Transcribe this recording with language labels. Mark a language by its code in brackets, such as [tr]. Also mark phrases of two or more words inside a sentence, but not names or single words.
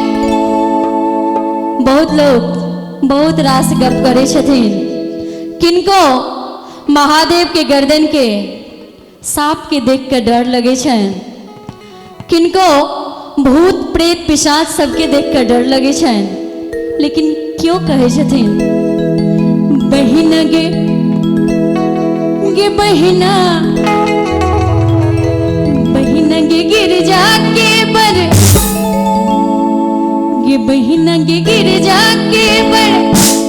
[mai] बहुत लोग बहुत रास गप करे छथिन, किनको महादेव के गर्दन के सांप के देख कर डर लगे छन, किनको भूत प्रेत पिशाच सबके देख कर डर लगे छन, लेकिन क्यों कहे छथिन बहिना गे बहिना बहिना गे गिरजा के बर, गे बहिना गे गिरजा के बर,